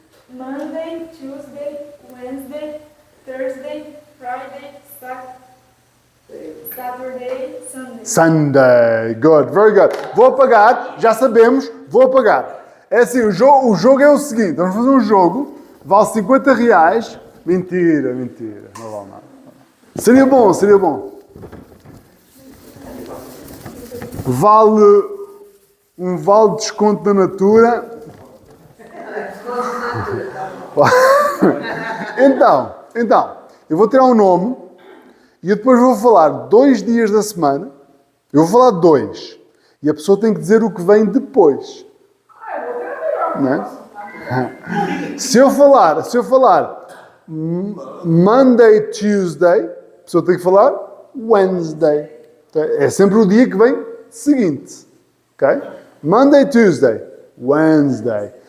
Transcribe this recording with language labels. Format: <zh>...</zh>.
<en>Monday, Tuesday, Wednesday, Thursday, Friday, Saturday, Sunday. Sunday. Good. Very good.</en> <pt>Vou apagar. Já sabemos. Vou apagar. É assim, o jogo é o seguinte. Vamos fazer um jogo. Vale 50 reais. Mentira. Não vale nada. Seria bom. Vale de desconto da Natura. Então, eu vou tirar um nome e eu depois vou falar 2 dias da semana. Eu vou falar 2. E a pessoa tem que dizer o que vem depois. Não é? Se eu falar Monday, Tuesday, a pessoa tem que falar Wednesday. É sempre o dia que vem seguinte. Ok?</pt> <en>Monday, Tuesday, Wednesday.</en>